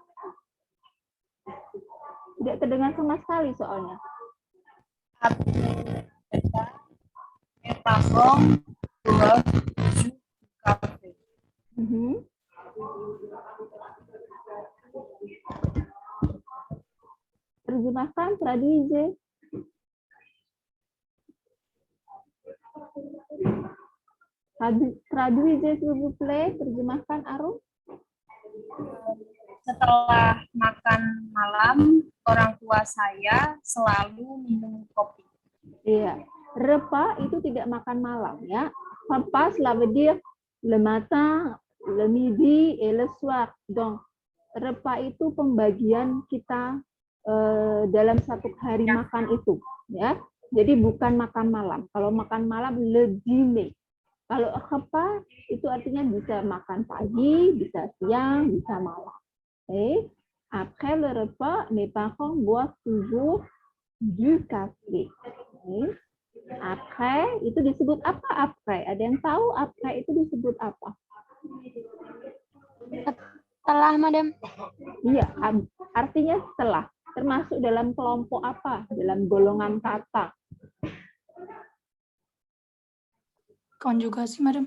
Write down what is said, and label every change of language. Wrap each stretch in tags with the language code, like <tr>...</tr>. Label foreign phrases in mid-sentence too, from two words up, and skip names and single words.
<id>Tidak terdengar sama sekali soalnya. Terjemahkan, traduise.</id> <fr>Traduise, s'il vous plaît.</fr> <id>Terjemahkan, Arum. Setelah makan malam, orang tua saya selalu minum kopi. Iya. Repas itu tidak makan malam, ya.</id> <fr>Repas, cela veut dire le matin, le midi, et le soir.</fr> <id>Donc, repas itu pembagian kita dalam satu hari makan itu, ya. Jadi bukan makan malam. Kalau makan malam,</id> <fr>le dîner.</fr> <id>Kalau repas itu artinya bisa makan pagi, bisa siang, bisa malam.</id> <fr>Après le repas, mes parents boivent toujours du café.</fr> <id>Après itu disebut apa? Après. Ada yang tahu après itu disebut apa? Setelah, Madam. Iya, artinya setelah. Termasuk dalam kelompok apa? Dalam golongan kata. Konjugasi, Madam.</id>